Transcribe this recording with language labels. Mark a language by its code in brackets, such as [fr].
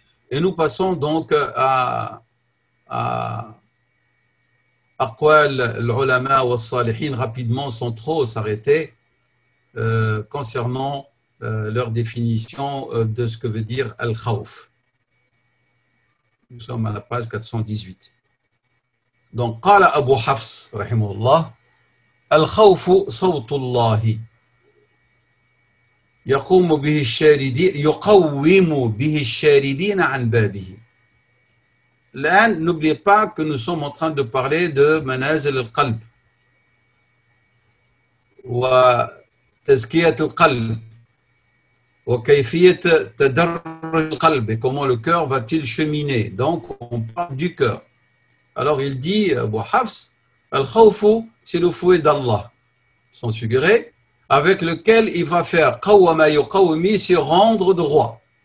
[fr] Et nous passons donc à [ar] aqwal l'ulama wa salihin [fr] rapidement sans trop s'arrêter concernant leur définition de ce que veut dire al-khawf. Nous sommes à la page 418. [ar] Donc, قال أبو حفص رحمه الله الخوف صوت الله يقوم به الشاردين يقوم به الشاردين عن بابه. [fr] Là, n'oubliez pas que nous sommes en train de parler de [ar] manazil al-qalb wa tazkiyat al-qalb وكيفية تدرج القلب, [fr] et comment le cœur va-t-il cheminer. Donc, on parle du cœur. Alors, il dit, Abu Hafs, Al-Khawfu, c'est le fouet d'Allah, sans figurer, avec lequel il va faire [ar] qawwama yuqawmi, [fr] c'est rendre droit.